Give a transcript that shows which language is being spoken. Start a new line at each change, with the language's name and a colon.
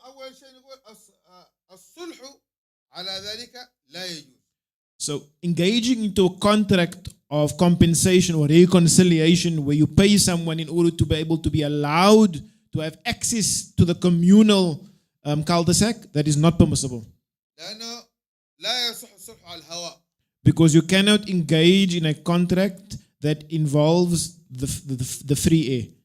Arabic: أول شيء نقول الصلح على ذلك لا يجوز.
English: So engaging into a contract of compensation or reconciliation where you pay someone in order to be able to be allowed to have access to the communal cul-de-sac, that is not permissible.
Arabic: لأنه لا يصح الصلح على الهواء.
English: Because you cannot engage in a contract that involves the free air.